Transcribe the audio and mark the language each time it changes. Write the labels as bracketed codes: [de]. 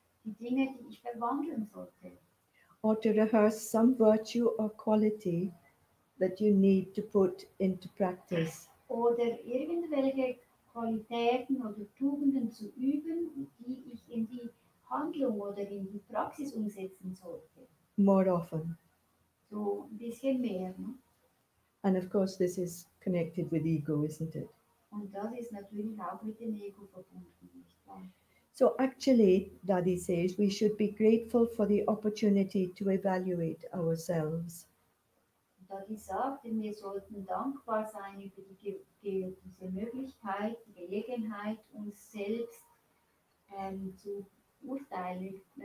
[de] Die Dinge, die ich verwandeln sollte. [en] or to rehearse some virtue or quality that you need to put into practice. [de] Oder irgendwelche Qualitäten oder Tugenden zu üben, die ich in die Handlung oder in die Praxis umsetzen sollte. [en] More often. [de] So ein bisschen mehr. Ne? [en] And of course, this is connected with ego, isn't it? [de] Und das ist natürlich auch mit dem Ego verbunden, nicht wahr? [en] So, actually, Dadi says we should be grateful for the opportunity to evaluate ourselves. [de] Und da die sagt, wir sollten dankbar sein über diese Möglichkeit, die Gelegenheit, uns selbst zu beurteilen.